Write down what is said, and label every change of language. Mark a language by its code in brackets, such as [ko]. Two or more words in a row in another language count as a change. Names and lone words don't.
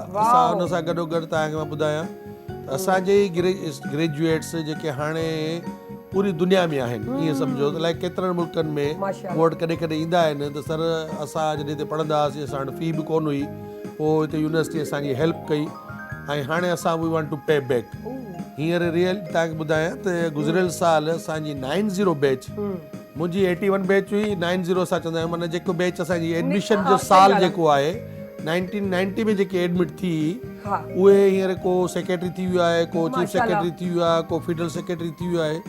[sd] असां हुन सां गॾोगॾु तव्हांखे मां ॿुधायां त असांजे ग्रेजुएट्स जेके हाणे पूरी दुनिया में आहिनि, ईअं सम्झो त लाइक केतिरनि मुल्कनि में मूं वटि कॾहिं कॾहिं ईंदा आहिनि त सर असां जॾहिं हिते पढ़ंदा हुआसीं असां वटि फ़ी बि कोन हुई, पोइ हिते यूनिवर्सिटी असांजी हेल्प कई ऐं हाणे असां [en] we want to pay back. [sd] हींअर रियल तव्हांखे ॿुधायां त गुज़िरियल साल असांजी 90 बैच, मुंहिंजी 81 बैच हुई, 90 असां चवंदा आहियूं माना जेको बैच असांजी एडमिशन जो साल जेको आहे 1990 में जेके एडमिट थी उहे हींअर को सेक्रेटरी थी वियो आहे, को [en] chief secretary [sd] थी वियो आहे, को [en] federal secretary [sd] थी वियो आहे।